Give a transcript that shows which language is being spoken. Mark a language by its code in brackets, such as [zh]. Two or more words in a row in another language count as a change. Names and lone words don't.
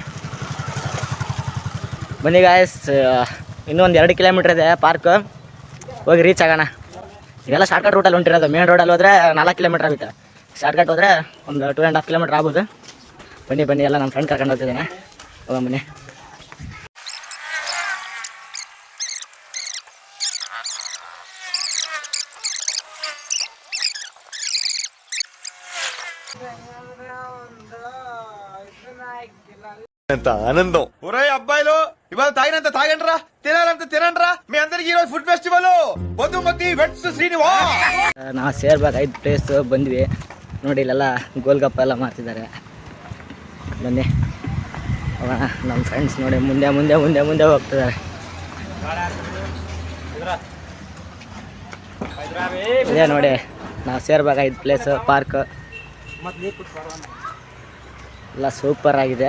[kn] ಬನ್ನಿ ಗಾಯ್ಸ್, ಇನ್ನೂ 2 ಕಿಲೋಮೀಟ್ರ್ ಇದೆ ಪಾರ್ಕ್, ಹೋಗಿ ರೀಚ್ ಆಗೋಣ. ಇದೆಲ್ಲ ಶಾರ್ಟ್ಕಟ್ ರೂಟಲ್ಲಿ ಹೊಂಟಿರೋದು. ಮೇನ್ ರೋಡಲ್ಲಿ ಹೋದರೆ 4 ಕಿಲೋಮೀಟ್ರ್ ಆಗುತ್ತೆ, ಶಾರ್ಟ್ಕಟ್ ಹೋದರೆ ಒಂದು 2.5 ಕಿಲೋಮೀಟ್ರ್ ಆಗ್ಬೋದು. ಬನ್ನಿ ಎಲ್ಲ ನಮ್ಮ ಫ್ರೆಂಡ್ ಕರ್ಕೊಂಡು ಹೋಗ್ತಿದ್ದೇನೆ. ಬನ್ನಿ. [te] ఎంత ఆనందం. ఒరే అబ్బాయిలు, ఇవాళ తాగినంత తాగండ్రా, తినాలంత తినండ్రా. మీ అందరికి ఈరోజు [en] food festival [te] బొద్దుమతి వెట్స్ శ్రీనివాస్. [kn] ನಾವು ಸೇರ್ಬೇಕು 5 ಪ್ಲೇಸ್ ಬಂದ್ವಿ ನೋಡಿ. ಇಲ್ಲೆಲ್ಲ ಗೋಲ್ಗಪ್ಪ ಎಲ್ಲ ಮಾಡ್ತಿದ್ದಾರೆ. ಬನ್ನಿ ಹೋಗೋಣ. ನಮ್ಮ ಫ್ರೆಂಡ್ಸ್ ನೋಡಿ ಮುಂದೆ ಹೋಗ್ತಿದ್ದಾರೆ. ಇದೇ ನೋಡಿ, ನಾವು ಸೇರ್ಬೇಕು 5 ಪ್ಲೇಸ್ ಪಾರ್ಕ್ ಎಲ್ಲ ಸೂಪರ್ ಆಗಿದೆ.